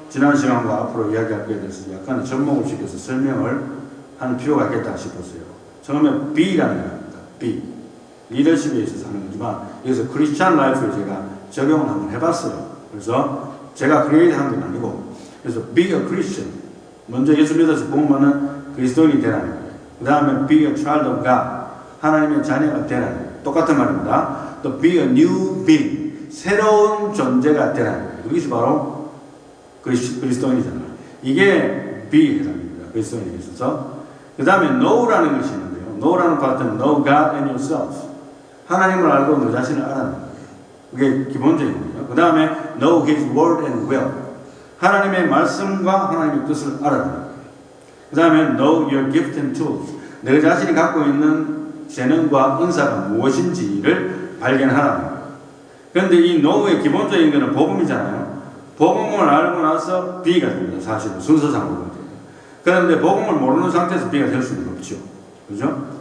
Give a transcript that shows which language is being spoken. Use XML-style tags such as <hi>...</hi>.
<ko>지난 시간과 앞으로 이야기할 거에 대해서 약간 접목을 시켜서 설명을 하는 필요가 있겠다 싶었어요. 처음에 B라는 겁니다. B. 리더십에 있어서 하는 거지만 여기서 크리스찬 라이프를 제가 적용을 한번 해봤어요. 그래서 제가 크리에이트 한 건 아니고 그래서</ko> <en>be a Christian.</en> <ko>먼저 예수 믿어서 구원받는 그리스도인이 되라는 거예요. 그 다음에</ko> <en>be a child of God.</en> <ko>하나님의 자녀가 되라는 거예요. 똑같은 말입니다. 또</ko> <en>be a new being.</en> <ko>새로운 존재가 되라는 거예요. 여기서 바로 그리스도인이잖아요. 이게 be 해당입니다. 그리스도인에 있어서. 그 다음에 know라는 것이 있는데요. know라는 파트는</ko> <en>know God and yourself.</en> <ko>하나님을 알고 너 자신을 알아는 거예요. 그게 기본적인 거예요. 그 다음에</ko> <en>know His word and will.</en> <ko>하나님의 말씀과 하나님의 뜻을 알아는 거예요. 그 다음에</ko> <en>know your gift and tools.</en> <ko>너 자신이 갖고 있는 재능과 은사가 무엇인지를 발견하라는 거예요. 그런데 이 know의 기본적인 것은 복음이잖아요. 복음을 알고 나서 B가 됩니다. 사실은 순서상으로 돼요. 그런데 복음을 모르는 상태에서 B가 될 수는 없죠. 그죠?</ko>